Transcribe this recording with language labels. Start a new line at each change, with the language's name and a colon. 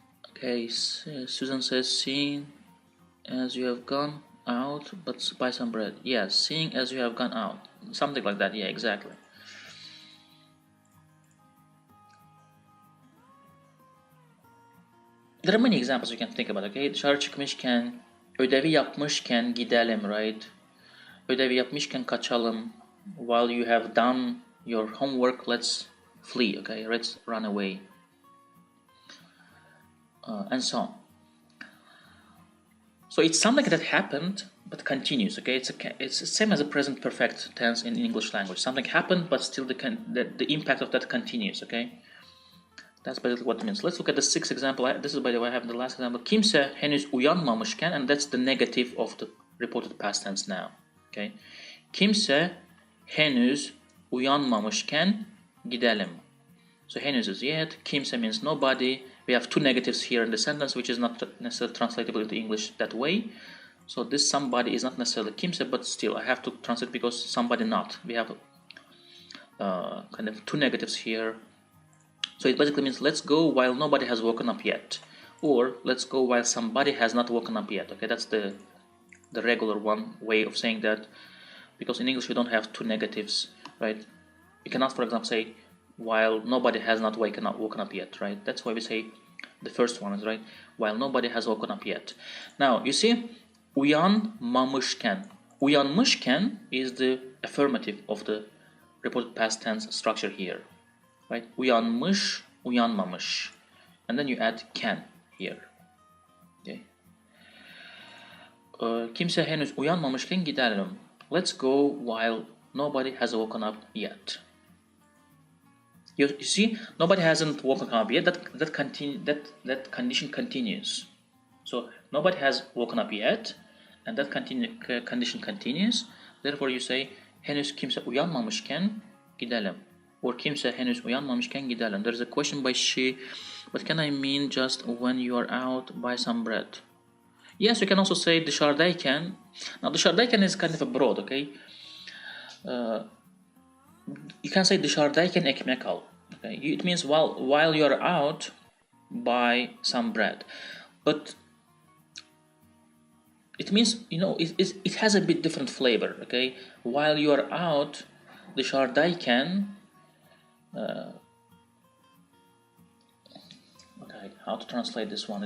English: Okay, Susan says, seeing as you have gone out, but buy some bread. Yes, seeing as you have gone out. Something like that, yeah, exactly. There are many examples you can think about, okay?
Turkish: Dışarı çıkmışken, ödevi yapmışken gidelim,
English: right?
Turkish: Ödevi yapmışken kaçalım.
English: While you have done your homework, let's flee, okay? Let's run away. And so on. So it's something that happened but continues, okay? It's the same as a present perfect tense in English language. Something happened but still the impact of that continues, okay? That's basically what it means. Let's look at the sixth example. This is, by the way, I have the last example.
Turkish: Kimse henüz uyanmamışken,
English: and that's the negative of the reported past tense now, okay?
Turkish: Kimse henüz uyanmamışken gidelim.
English: So henüz is yet, kimse means nobody. We have two negatives here in the sentence, which is not necessarily translatable into English that way. So this somebody is not necessarily kimse, but still I have to translate because somebody not. We have kind of two negatives here. So it basically means let's go while nobody has woken up yet, or let's go while somebody has not woken up yet. Okay, that's the regular one way of saying that, because in English we don't have two negatives, right? You cannot, for example, say while nobody has not woken up yet, right? That's why we say the first one is right, while nobody has woken up yet. Now you see, uyanmamışken. Uyanmışken is the affirmative of the reported past tense structure here, right? Uyanmış, uyanmamış, and then you add can here. Okay.
Turkish: Kimse henüz uyanmamışken gidelim.
English: Let's go while nobody has woken up yet. You see, nobody hasn't woken up yet. That condition continues. So nobody has woken up yet, and that condition continues. Therefore, you say
Turkish: henüz kimse uyanmamışken gidelim,
English: or
Turkish: kimse henüz uyanmamışken gidelim.
English: There's a question by she, but can I mean just when you are out, buy some bread? Yes, you can also say dışarıdayken. Now dışarıdayken is kind of a broad, okay?
Turkish: You can say dışarıdayken ekmek al.
English: Okay? It means while you are out, buy some bread. But it means, you know, it has a bit different flavor, okay? While you are out, dışarıdayken, okay, how to translate this one?